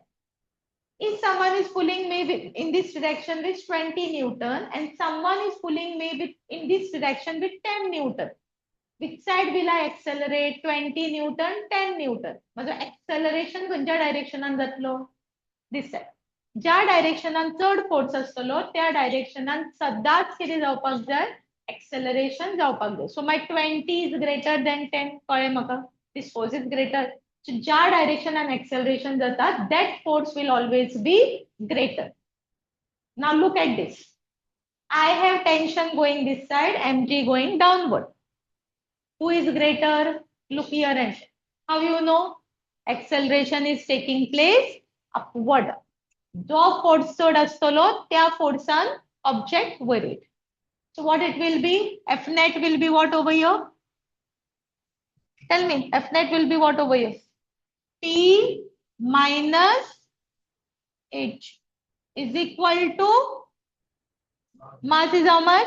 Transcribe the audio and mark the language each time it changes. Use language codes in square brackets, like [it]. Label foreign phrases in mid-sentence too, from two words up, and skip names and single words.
[en] If someone is pulling me in this direction with 20 Newton and someone is pulling me in this direction with 10 Newton, which side will I accelerate? 20 Newton, 10 Newton. So acceleration which direction and this side. [kok] ज्या डायरेक्शनान चड फोर्स असतलो त्या डायरेक्शनान सदांच कितें जावपाक जाय acceleration जावपाक जाय. [en] So my 20 is greater than 10. [kok] कळ्ळें म्हाका? [en] This force is greater. So [kok] ज्या डायरेक्शनान acceleration जाता [en] that force will always be greater. Now look at this. I have tension going this side, mg going downward. Who is greater? Look here and how you know? Acceleration is taking place upward. [kok] जो फोर्स चड असतलो त्या फोर्सान ऑब्जेक्ट वयर वयता. [en] So what it will be? F net will be what over here? Tell me, F net will be what over here? T minus H is equal to mass is how much?